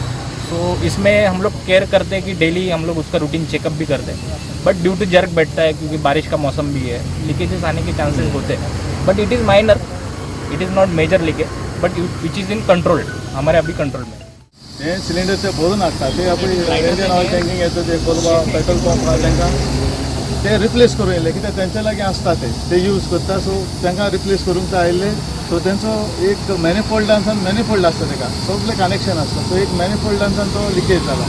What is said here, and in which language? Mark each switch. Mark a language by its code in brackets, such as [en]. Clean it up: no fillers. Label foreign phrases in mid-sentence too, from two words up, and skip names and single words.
[hi] तो इसमें हम लोग केयर करते हैं कि डेली हम लोग उसका [en] routine checkup [hi] भी करते हैं, [en] but due to jerk [hi] बैठता है क्योंकि बारिश का मौसम भी है, लीकेजेस आने के चांसेस होते हैं, [en] but it is minor, it is not major leakage, but which is in control, [hi] हमारे अभी कंट्रोल में। [kok] ते सिलेंडर ते भरून हाडटा ते आपण इंडियन ऑयल टँकिंग येता ते कोलवा पेट्रोल पंप आहा तांकां ते रिप्लेस करूं येयले, कित्याक तेंच्या लागीं आसता ते यूज करता, सो तांकां रिप्लेस करूंक ते आयिल्ले। सो तेंचो एक मॅनिफोल्डांसान मॅनिफोल्ड आसता ताका सगळें कनेक्शन आसता, सो एक मॅनिफोल्डांसान तो लिकेज जाला।